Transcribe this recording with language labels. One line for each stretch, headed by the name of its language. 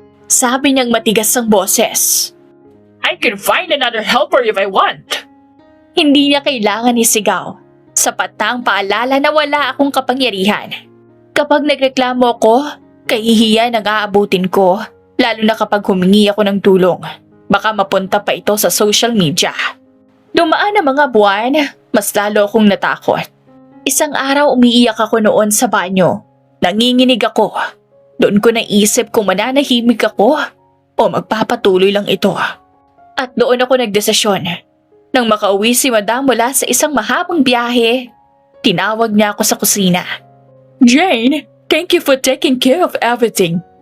Filipino: Sabi niyang matigas ang boses.
English: I can find another helper if I want.
Filipino: Hindi niya kailangan isigaw. Sapat na ang paalala na wala akong kapangyarihan. Kapag nagreklamo ako, kahihiyan ang aabutin ko, lalo na kapag humingi ako ng tulong. Baka mapunta pa ito sa social media. Dumaan ang mga buwan, mas lalo akong natakot. Isang araw umiiyak ako noon sa banyo. Nanginginig ako. Doon ko naisip kung mananahimik ako o magpapatuloy lang ito. At doon ako nagdesisyon. Nang makauwi si Madam mula sa isang mahabang biyahe, tinawag niya ako sa kusina.
English: Jane, thank you for taking care of everything.